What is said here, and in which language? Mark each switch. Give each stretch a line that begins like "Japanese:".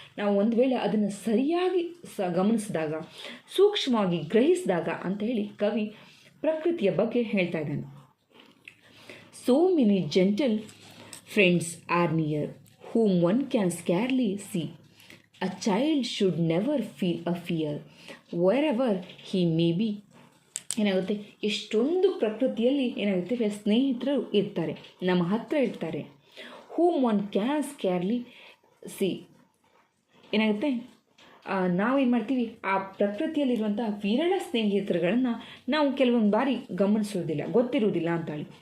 Kannada: ನಾವು ಒಂದು ವೇಳೆ ಅದನ್ನು ಸರಿಯಾಗಿ ಗಮನಿಸಿದಾಗ, ಸೂಕ್ಷ್ಮವಾಗಿ ಗ್ರಹಿಸಿದಾಗ ಅಂತ ಹೇಳಿ ಕವಿ ಪ್ರಕೃತಿಯ ಬಗ್ಗೆ ಹೇಳ್ತಾ ಇದ್ದಾನೆ.
English: So many gentle friends are near whom one can scarcely see. A child should never feel a fear wherever he may be.
Kannada: ಏನಾಗುತ್ತೆ, ಎಷ್ಟೊಂದು ಪ್ರಕೃತಿಯಲ್ಲಿ ಏನಾಗುತ್ತೆ ಸ್ನೇಹಿತರು ಇರ್ತಾರೆ, ನಮ್ಮ ಹತ್ರ ಇರ್ತಾರೆ.
English: whom one can scarcely see,
Kannada: ಏನಾಗುತ್ತೆ ನಾವೇನು ಮಾಡ್ತೀವಿ, ಆ ಪ್ರಕೃತಿಯಲ್ಲಿರುವಂತಹ ವಿರಳ ಸ್ನೇಹಿತರುಗಳನ್ನು ನಾವು ಕೆಲವೊಂದು ಬಾರಿ ಗಮನಿಸೋದಿಲ್ಲ, ಗೊತ್ತಿರುವುದಿಲ್ಲ ಅಂತ ಹೇಳಿ.